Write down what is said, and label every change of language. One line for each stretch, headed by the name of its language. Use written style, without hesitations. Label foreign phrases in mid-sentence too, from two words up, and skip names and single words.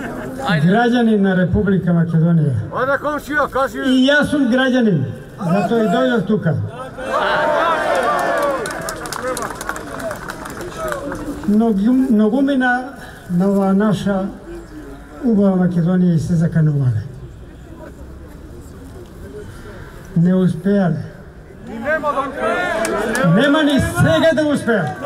Macedonian: građanin na Republika Makedonija.
Serbian: I ja sam građanin, zato i dođem tuka.
Macedonian: Многумина на ова наша убава Македонија се заканувале. Не успеале. Нема ни сега да успеат.